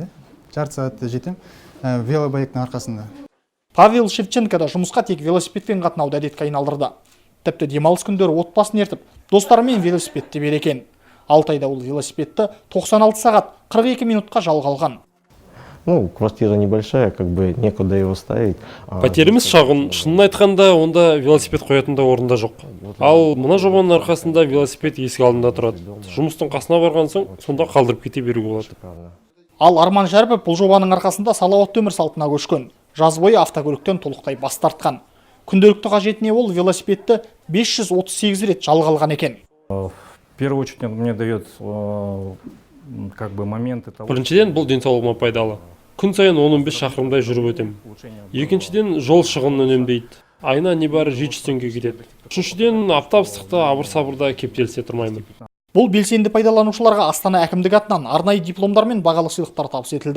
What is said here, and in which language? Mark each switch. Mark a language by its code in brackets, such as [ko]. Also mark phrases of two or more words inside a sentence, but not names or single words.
[kk] Жарты сағатта жетем велобайктың арқасында. Павел Шевченко да жұмысқа тек велосипедпен қатынауды әдетке айналдырды. Тіпті демалыс күндері отбасын ертіп, достарымен велосипедте берекен. Алтайда ол велосипедті 96 сағат 42 минутқа жалға алған. [ru] Ну, квартира небольшая, как бы некуда его ставить. [kk] Пәтеріміз шағын, шынын айтқанда, онда велосипед қоятында орында жоқ. Ал мына жобаның арқасында велосипед есік алдында тұрады. Жұмыстың қасына барған соң, сонда қалдырып кете беруге болады. Ал Арман Шәріпов бұл жобаның арқасында салауатты өмір салтына көшкен. Жаз бойы автокөліктен толықтай бас тартқан. Күнделікті қажетіне ол велосипедті 538 рет жалға алған екен. [ru] В первую очередь мне дает как бы моменты того. [kk] Біріншіден, бұл денсаулығыма пайдалы. Күн сайын 15 шақырымдай жүріп өтем. Екіншіден, жол шығынын үнемдейді. Айына небәрі 700 теңге кетеді. Үшіншіден, автобустықта абыр-сабырда кептелісе тұрмаймын. Бұл белсенді пайдаланушыларға Астана әкімдігі атынан арнайы дипломдар мен бағалы сыйлықтар табыс етілді.